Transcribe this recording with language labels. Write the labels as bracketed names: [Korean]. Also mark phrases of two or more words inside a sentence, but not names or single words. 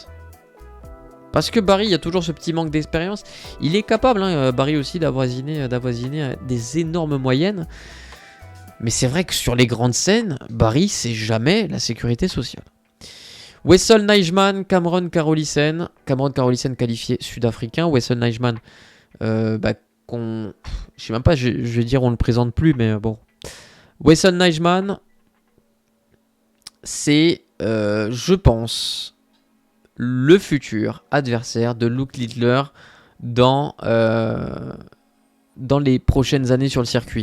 [French] Parce que Barry, il y a toujours ce petit manque d'expérience. Il est capable, hein, Barry aussi, d'avoisiner des énormes moyennes. Mais c'est vrai que sur les grandes scènes, Barry, c'est jamais la sécurité sociale. Wessel Nijman, Cameron Carolissen. Cameron Carolissen qualifié sud-africain. Wessel Nijman, je sais même pas, je vais dire on le présente plus, mais bon. Wessel Nijman, c'est, je pense, le futur adversaire de Luke Littler dans les prochaines années sur le circuit.